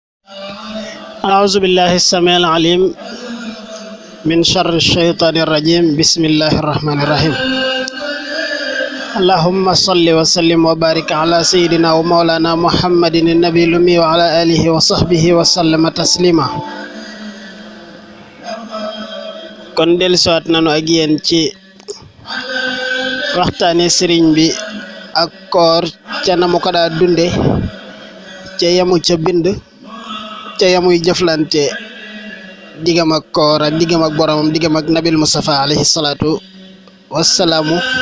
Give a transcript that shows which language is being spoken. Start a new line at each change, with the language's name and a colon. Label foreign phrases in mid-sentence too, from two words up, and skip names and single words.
Arabic: أعوذ بالله السميع العليم من شر الشيطان الرجيم بسم الله الرحمن الرحيم اللهم صل وسلم وبارك على سيدنا ومولانا محمد النبي الأمي وعلى آله وصحبه وسلم تسليما
Wolof: kon dellusiwaat nañu ak yéen ci waxtaane sëriñ bi ak koor ca na mu ko daa dunde ca yamu ca bind ca yamuy jëflante diggam ak koor ak diggam ak boromam diggam ak nabil Mustafa
Arabic: عليه الصلاة والسلام